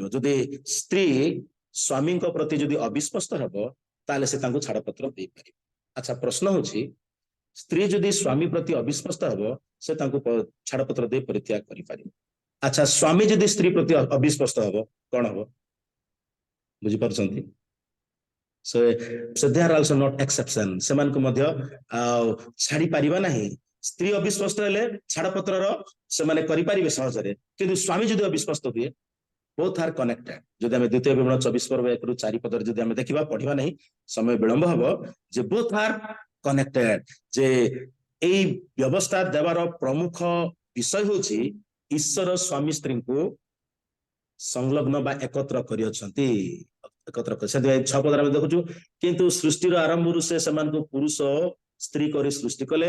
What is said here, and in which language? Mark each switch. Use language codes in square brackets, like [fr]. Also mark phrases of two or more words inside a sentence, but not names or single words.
[or] ଯଦି ସ୍ତ୍ରୀ ସ୍ୱାମୀଙ୍କ ପ୍ରତି ଯଦି ଅବିଶ୍ଵସ୍ତ ହେବ, ତାହେଲେ ସେ ତାଙ୍କୁ ଛାଡପତ୍ର ଦେଇପାରିବ। ଆଚ୍ଛା, ପ୍ରଶ୍ନ ହଉଛି, ସ୍ତ୍ରୀ ଯଦି ସ୍ୱାମୀ ପ୍ରତି ଅବିଶ୍ଵସ୍ତ ହେବ, ସେ ତାଙ୍କୁ ଛାଡପତ୍ର ଦେଇ ପରିତ୍ୟାଗ କରିପାରିବ। ଆଚ୍ଛା, ସ୍ୱାମୀ ଯଦି ସ୍ତ୍ରୀ ପ୍ରତି ଅବିଶ୍ଵସ୍ତ ହେବ, କଣ ହବ? ବୁଝିପାରୁଛନ୍ତି? [en] So they are also not exception. [or] ସେମାନଙ୍କୁ ମଧ୍ୟ ଛାଡି ପାରିବା ନାହିଁ। ସ୍ତ୍ରୀ ଅବିଶ୍ଵସ୍ତ ହେଲେ ଛାଡପତ୍ରର ସେମାନେ କରିପାରିବେ ସହଜରେ, କିନ୍ତୁ ସ୍ୱାମୀ ଯଦି ଅବିଶ୍ଵସ୍ତ ହୁଏ, [en] both are connected. [or] ଯଦି ଆମେ ଦ୍ୱିତୀୟ ବିବରଣ 24:1-4 ପଦରେ ଯଦି ଆମେ ଦେଖିବା, ପଢିବା ନାହିଁ, ସମୟ ବିଳମ୍ବ ହବ, ଯେ [en] both are connected। [or] ଯେ ଏଇ ବ୍ୟବସ୍ଥା ଦେବାର ପ୍ରମୁଖ ବିଷୟ ହେଉଛି ଈଶ୍ୱର ସ୍ୱାମୀ ସ୍ତ୍ରୀଙ୍କୁ ସଂଲଗ୍ନ ବା ଏକତ୍ର କରିଅଛନ୍ତି। ସେଥିପାଇଁ 6 ପଦରେ ଆମେ ଦେଖୁଛୁ, କିନ୍ତୁ ସୃଷ୍ଟିର ଆରମ୍ଭରୁ ସେ ସେମାନଙ୍କୁ ପୁରୁଷ ସ୍ତ୍ରୀ କରି ସୃଷ୍ଟି କଲେ।